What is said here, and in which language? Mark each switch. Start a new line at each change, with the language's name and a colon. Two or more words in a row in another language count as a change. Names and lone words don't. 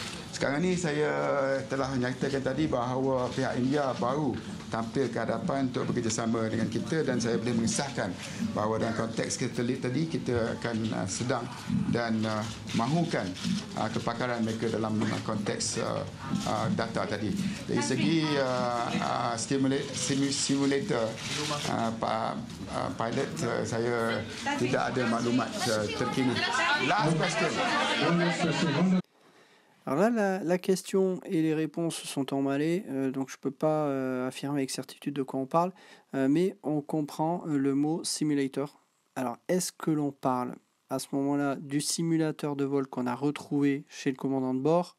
Malay: Sekarang ni saya telah menyatakan tadi bahawa pihak India baru tampil ke hadapan untuk bekerjasama dengan kita, dan saya boleh mengesahkan bahawa dalam konteks satelit tadi kita akan sedang dan mahukan kepakaran mereka dalam konteks data tadi. Dari segi simulator pilot, saya tidak ada maklumat terkini.
English: Last question.
French: Alors là, la question et les réponses sont emmêlées, donc je ne peux pas affirmer avec certitude de quoi on parle, mais on comprend le mot simulator. Alors, est-ce que l'on parle à ce moment-là du simulateur de vol qu'on a retrouvé chez le commandant de bord?